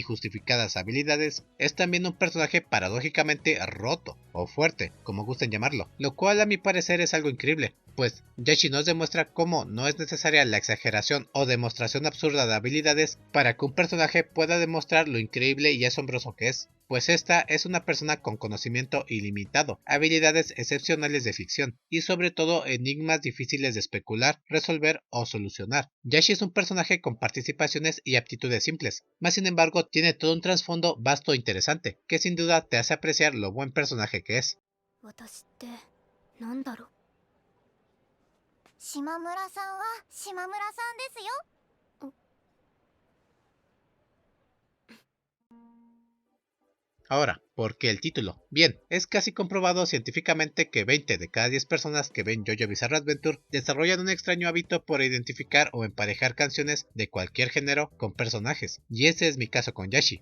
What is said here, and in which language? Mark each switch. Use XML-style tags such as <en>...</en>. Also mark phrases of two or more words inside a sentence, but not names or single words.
<es>justificadas habilidades, es también un personaje paradójicamente roto, o fuerte, como gusten llamarlo, lo cual a mi parecer es algo increíble, pues Yashi nos demuestra cómo no es necesaria la exageración o demostración absurda de habilidades para que un personaje pueda demostrar lo increíble y asombroso que es, pues esta es una persona con conocimiento ilimitado, habilidades excepcionales de ficción, y sobre todo enigmas difíciles de especular, resolver o solucionar. Yashi es un personaje con participaciones y aptitudes simples, mas sin embargo tiene todo un trasfondo vasto e interesante, que sin duda te hace apreciar lo buen personaje que es.</es> <ja>島村さんは島村さんですよ。</ja> <es>Ahora, ¿por qué el título? Bien, es casi comprobado científicamente que 20 de cada 10 personas que ven JoJo Bizarre Adventure desarrollan un extraño hábito por identificar o emparejar canciones de cualquier género con personajes, y ese es mi caso con Yashi.</es>